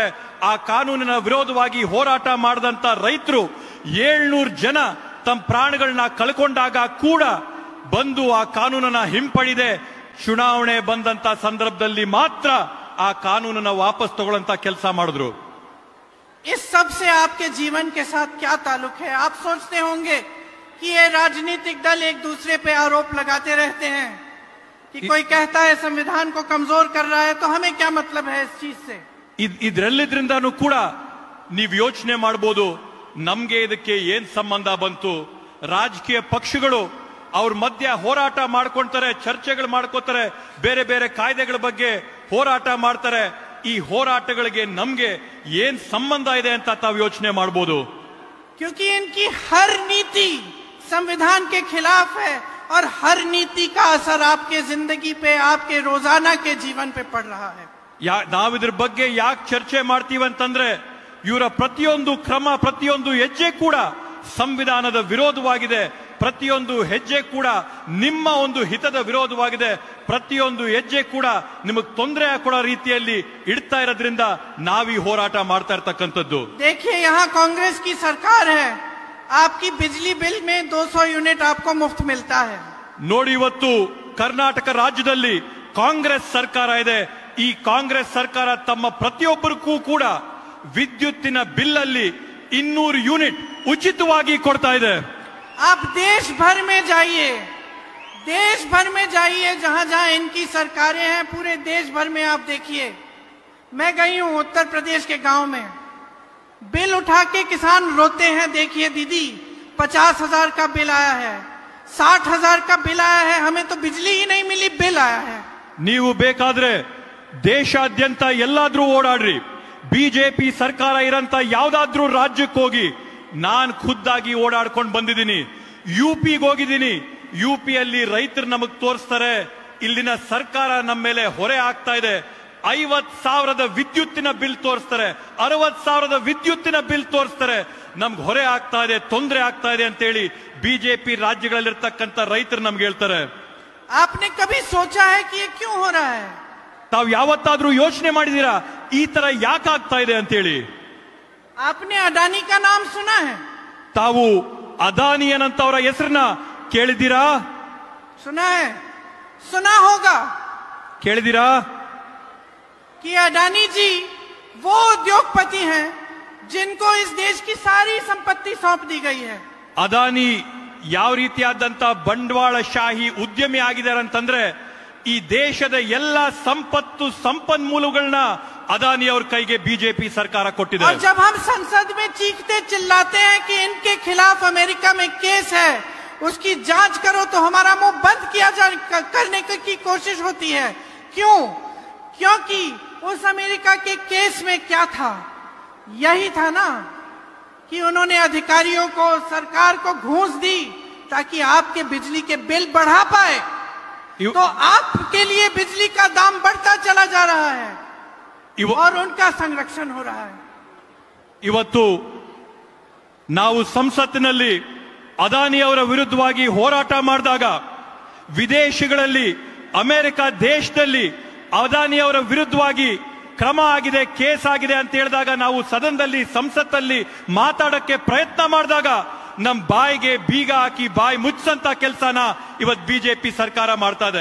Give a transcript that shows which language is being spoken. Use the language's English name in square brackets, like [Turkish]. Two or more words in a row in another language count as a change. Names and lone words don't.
[Kannada] ಆ ಕಾನೂನಿನ ವಿರೋಧವಾಗಿ ಹೋರಾಟ ಮಾಡಿದಂತ ರೈತರು 700 ಜನ ತಮ್ಮ ಪ್ರಾಣಗಳನ್ನ ಕಳ್ಕೊಂಡಾಗ ಕೂಡ ಬಂದು ಆ ಕಾನೂನನ್ನ ಹಿಂಪಡಿದೆ ಚುನಾವಣೆ ಬಂದಂತ ಸಂದರ್ಭದಲ್ಲಿ ಮಾತ್ರ ಆ ಕಾನೂನನ್ನ ವಾಪಸ್ ತಗೊಳ್ಳಂತ ಕೆಲಸ ಮಾಡಿದ್ರು। [Hindi] इस सब से आपके जीवन के साथ क्या ताल्लुक है? आप सोचते होंगे कि ये राजनीतिक दल एक दूसरे पे आरोप लगाते रहते हैं कि कोई कहता है संविधान को कमजोर कर रहा है, तो हमें क्या मतलब है इस चीज से? [Kannada] ಇದರೆಲ್ಲದ್ರಿಂದಾನು ಕೂಡ ನೀವು ಯೋಚನೆ ಮಾಡಬಹುದು ನಮ್ಗೆ ಇದಕ್ಕೆ ಏನ್ ಸಂಬಂಧ ಬಂತು? ರಾಜಕೀಯ ಪಕ್ಷಗಳು ಅವ್ರ ಮಧ್ಯ ಹೋರಾಟ ಮಾಡ್ಕೊಂತಾರೆ, ಚರ್ಚೆಗಳು ಮಾಡ್ಕೋತಾರೆ, ಬೇರೆ ಬೇರೆ ಕಾಯ್ದೆಗಳ ಬಗ್ಗೆ ಹೋರಾಟ ಮಾಡ್ತಾರೆ। ಈ ಹೋರಾಟಗಳಿಗೆ ನಮ್ಗೆ ಏನ್ ಸಂಬಂಧ ಇದೆ ಅಂತ ತಾವು ಯೋಚನೆ ಮಾಡಬಹುದು। [Hindi] क्योंकि इनकी हर नीति संविधान के खिलाफ है और हर नीति का असर आपके जिंदगी पे, आपके रोजाना के जीवन पे पड़ रहा है। [Kannada] ನಾವಿದ್ರ ಬಗ್ಗೆ ಯಾಕೆ ಚರ್ಚೆ ಮಾಡ್ತೀವಿ ಅಂತಂದ್ರೆ ಇವರ ಪ್ರತಿಯೊಂದು ಕ್ರಮ, ಪ್ರತಿಯೊಂದು ಹೆಜ್ಜೆ ಕೂಡ ಸಂವಿಧಾನದ ವಿರೋಧವಾಗಿದೆ. ಪ್ರತಿಯೊಂದು ಹೆಜ್ಜೆ ಕೂಡ ನಿಮ್ಮ ಒಂದು ಹಿತದ ವಿರೋಧವಾಗಿದೆ. ಪ್ರತಿಯೊಂದು ಹೆಜ್ಜೆ ಕೂಡ ನಿಮಗೆ ತೊಂದರೆ ಕೊಡೋ ರೀತಿಯಲ್ಲಿ ಇಡ್ತಾ ಇರೋದ್ರಿಂದ ನಾವೀ ಹೋರಾಟ ಮಾಡ್ತಾ ಇರ್ತಕ್ಕಂಥದ್ದು. [Hindi] देखिए यहाँ कांग्रेस की सरकार है, आपकी बिजली बिल में 200 यूनिट आपको मुफ्त मिलता है. [Kannada] ನೋಡಿ, ಇವತ್ತು ಕರ್ನಾಟಕ ರಾಜ್ಯದಲ್ಲಿ ಕಾಂಗ್ರೆಸ್ ಸರ್ಕಾರ ಇದೆ. ಈ ಕಾಂಗ್ರೆಸ್ ಸರ್ಕಾರ ತಮ್ಮ ಪ್ರತಿಯೊಬ್ಬರಿಗೂ ಕೂಡ ವಿದ್ಯುತ್ತಿನ ಬಿಲ್ ಅಲ್ಲಿ 200 ಯೂನಿಟ್ ಉಚಿತವಾಗಿ ಕೊಡ್ತಾ ಇದೆ. [Hindi] आप देश भर में जाइए, देश भर में जाइए, जहां जहां इनकी सरकारें हैं, पूरे देश भर में आप देखिए. मैं गई हूं उत्तर प्रदेश के गांव में, बिल उठा के किसान रोते हैं. देखिए दीदी, 50,000 का बिल आया है, 60,000 का बिल आया है, हमें तो बिजली ही नहीं मिली, बिल आया है. [Kannada] ನೀವು ಬೇಕಾದ್ರೆ ದೇಶಾದ್ಯಂತ ಎಲ್ಲಾದ್ರೂ ಓಡಾಡ್ರಿ, ಬಿಜೆಪಿ ಸರ್ಕಾರ ಇರಂತ ಯಾವ್ದಾದ್ರೂ ರಾಜ್ಯಕ್ಕೆ ಹೋಗಿ. ನಾನ್ ಖುದ್ದಾಗಿ ಓಡಾಡ್ಕೊಂಡು ಬಂದಿದ್ದೀನಿ. ಯುಪಿಗೆ ಹೋಗಿದ್ದೀನಿ. ಯುಪಿಯಲ್ಲಿ ರೈತರು ನಮಗ್ ತೋರಿಸ್ತಾರೆ, ಇಲ್ಲಿನ ಸರ್ಕಾರ ನಮ್ಮ ಮೇಲೆ ಹೊರೆ ಆಗ್ತಾ ಇದೆ. 50,000 ವಿದ್ಯುತ್ತಿನ ಬಿಲ್ ತೋರಿಸ್ತಾರೆ, 60,000 ವಿದ್ಯುತ್ತಿನ ಬಿಲ್ ತೋರಿಸ್ತಾರೆ. ನಮ್ಗೆ ಹೊರೆ ಆಗ್ತಾ ಇದೆ, ತೊಂದರೆ ಆಗ್ತಾ ಇದೆ ಅಂತೇಳಿ ಬಿಜೆಪಿ ರಾಜ್ಯಗಳಲ್ಲಿರ್ತಕ್ಕಂಥ ರೈತರು ನಮ್ಗೆ ಹೇಳ್ತಾರೆ. [Hindi] आपने कभी सोचा है कि ये क्यों हो रहा है? [Kannada] ತಾವು ಯಾವತ್ತಾದ್ರೂ ಯೋಚನೆ ಮಾಡಿದೀರಾ ಈ ತರ ಯಾಕೆ ಆಗ್ತಾ ಇದೆ ಅಂತೇಳಿ? [Hindi] आपने अडानी का नाम सुना है? [Kannada] ತಾವು ಅದಾನಿ ಅನ್ನಂತವರ ಹೆಸರನ್ನ ಕೇಳಿದ್ದೀರಾ? [Hindi] सुना है, सुना होगा [Kannada] ಕೇಳಿದ್ದೀರಾ? [Hindi] कि अडानी जी वो उद्योगपति हैं जिनको इस देश की सारी संपत्ति सौंप दी गई है. [Kannada] ಅದಾನಿ ಯಾವ ರೀತಿಯಾದಂತ ಬಂಡವಾಳಶಾಹಿ ಉದ್ಯಮಿ ಆಗಿದ್ದಾರೆ ಅಂತಂದ್ರೆ, ಈ ದೇಶದ ಎಲ್ಲ ಸಂಪತ್ತು ಸಂಪನ್ಮೂಲಗಳನ್ನ [Hindi] अदानी और कई के बीजेपी सरकार [Kannada] ಕೊಟ್ಟಿದೆ. [Hindi] और जब हम संसद में चीखते चिल्लाते हैं कि इनके खिलाफ अमेरिका में केस है, उसकी जांच करो, तो हमारा मुंह बंद किया करने की कोशिश होती है. क्यों? क्योंकि उस अमेरिका के केस में क्या था? यही था ना कि उन्होंने अधिकारियों को, सरकार को घूस दी ताकि आपके बिजली के बिल बढ़ा पाए. तो आपके लिए बिजली का दाम बढ़ता चला जा रहा है और उनका संरक्षण हो रहा है. [Kannada] ಇವತ್ತು ನಾವು ಸಂಸತ್ತಿನಲ್ಲಿ ಅದಾನಿ ಅವರ ವಿರುದ್ಧವಾಗಿ ಹೋರಾಟ ಮಾಡಿದಾಗ, ವಿದೇಶಗಳಲ್ಲಿ ಅಮೆರಿಕ ದೇಶದಲ್ಲಿ ಅದಾನಿ ಅವರ ವಿರುದ್ಧವಾಗಿ ಕ್ರಮ ಆಗಿದೆ, ಕೇಸ್ ಆಗಿದೆ ಅಂತ ಹೇಳಿದಾಗ, ನಾವು ಸದನದಲ್ಲಿ ಸಂಸತ್ತಲ್ಲಿ ಮಾತಾಡಕ್ಕೆ ಪ್ರಯತ್ನ ಮಾಡಿದಾಗ ನಮ್ ಬಾಯಿಗೆ ಬೀಗ ಹಾಕಿ ಬಾಯಿ ಮುಚ್ಚಂತ ಕೆಲಸನ ಇವತ್ತು ಬಿಜೆಪಿ ಸರ್ಕಾರ ಮಾಡ್ತಾ ಇದೆ.